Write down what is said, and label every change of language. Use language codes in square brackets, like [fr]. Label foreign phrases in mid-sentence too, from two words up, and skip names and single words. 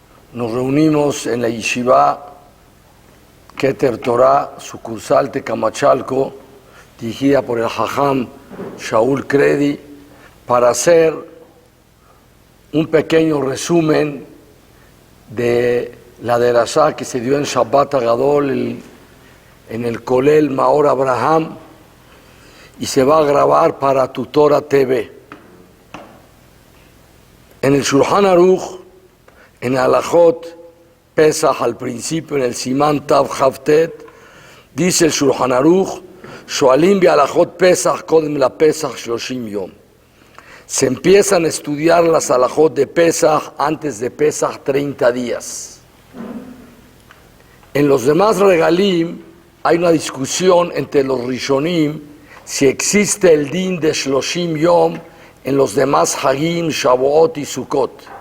[es] Nos reunimos en la Yeshiva Keter Torah, sucursal Tecamachalco, dirigida por el Jajam Shaul Kredi, para hacer un pequeño resumen de la derashá que se dio en Shabbat Agadol en el Kolel Maor Abraham, y se va a grabar para Tutora TV. En el Shulchan Aruch, en [he] הלכות פסח, [es] al principio, en el [he] סימן תכ״ט, [es] dice el [he] Shulchan Aruch: שואלים בהלכות פסח קודם לפסח 30 יום. [es] Se empiezan a estudiar las Alajot de Pesach antes de Pesach 30 días. En los demás regalim hay una discusión entre los Rishonim si existe el din de 30 yom en los demás Hagim, Shavuot y Sukkot.